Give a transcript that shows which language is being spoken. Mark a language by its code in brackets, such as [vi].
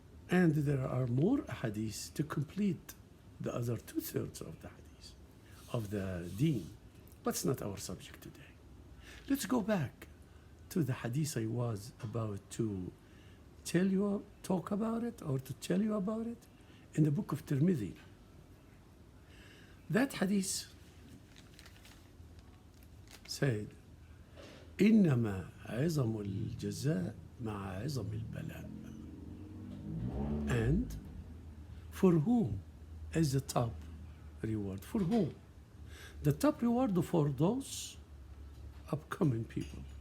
[en] And there are more hadiths to complete the other 2/3 of the hadith, of the deen. But it's not our subject today. Let's go back to the hadith I was about to talk about it, or to tell you about it, in the book of Tirmidhi. That hadith said, [ar] إنما عظم الجزاء مع عظم البلاء. [en] And for whom is the top reward? For whom? The top reward for those upcoming people.